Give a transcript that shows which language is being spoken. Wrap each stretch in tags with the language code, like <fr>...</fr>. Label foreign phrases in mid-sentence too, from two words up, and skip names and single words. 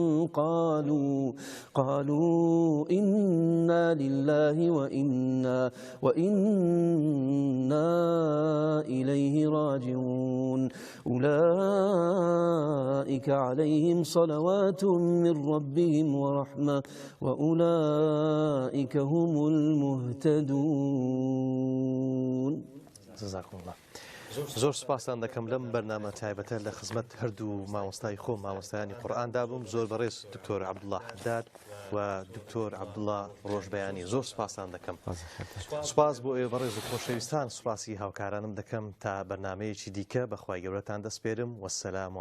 <ar>قالوا إنا لله وإنا إليه راجعون أولئك عليهم صلوات من ربهم ورحمة وأولئك هم المهتدون. جزاكم الله.</ar> <ckb>زۆر سپاسان دەکەم لەم بەرنامە تایبەتە لە خزمەت هەردوو مامۆستای خۆم مامۆستایانی قورئاندا بووم. زۆر بەڕێز دکتۆر عەبدوڵڵا حەداد و دکتۆر عەبدوڵڵا ڕۆژبەیانی زۆر سپاسان دەکەم. سپاس بۆ ئێوە بەڕێز و خۆشەویستان، سوپاسی هاوکارانم دەکەم تا بەرنامەیەکی دیکە بەخوای گەورەتان دەسپێرم.</ckb>